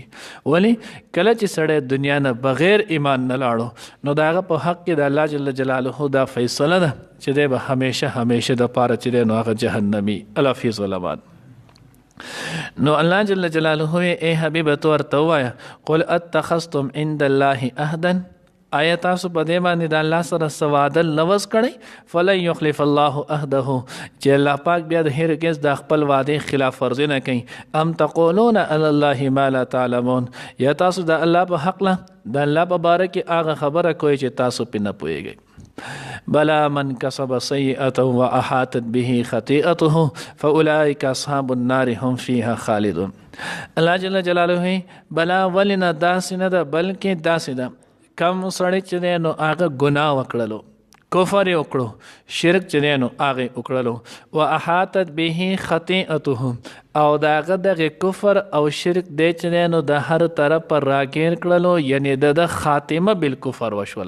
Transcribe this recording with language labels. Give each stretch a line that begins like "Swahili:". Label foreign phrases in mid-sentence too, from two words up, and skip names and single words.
Pashto: ولی کله چې سړی دنیا نه بغیر ایمان نه لاړو نو د هغه په حق کې د الله
Arabic: جل جلاله
Pashto: دا فیصله ده چې دی به همیشه د پاره چې نو هغه جهنمی
Arabic: الا فی ظلمات.
Pashto: نو الله
Arabic: جل جلاله
Pashto: ای حبیب تو ورته ووایه
Arabic: قل اتخذتم عند الله عهدا
Pashto: آیا تاسو په دې باندې د الله سره څه وعده لوظ کړئ
Arabic: فلن یخلف الله عهده
Pashto: چې الله پاک بیا د هرګز د خپل وعدې خلاف ورزي نه کوي.
Arabic: ام تقولون علی الله ما لا تعلمون
Pashto: یا تاسو د الله په حق د الله په باره کې هغه خبره کوئ چې تاسو پې نه پوهیږئ.
Arabic: بلا من کسب سیئة واحاطت به خطیئته فاولئک اصحاب النار هم فیها خالدون.
Pashto: الله
Arabic: جل جلاله
Pashto: بلا ولنا داسې نه ده بلکې داسې ده کم سړی چې دی نو هغه ګناه وکړلو کفر یې وکړو شرک چې دی نو هغه یې وکړلو
Arabic: و احاطت به خطیئته
Pashto: او د هغه دغه کفر او شرک دی چې دی نو د هر طرف راګیر کړلو یعنی د خاتمه بالکفر وشوله.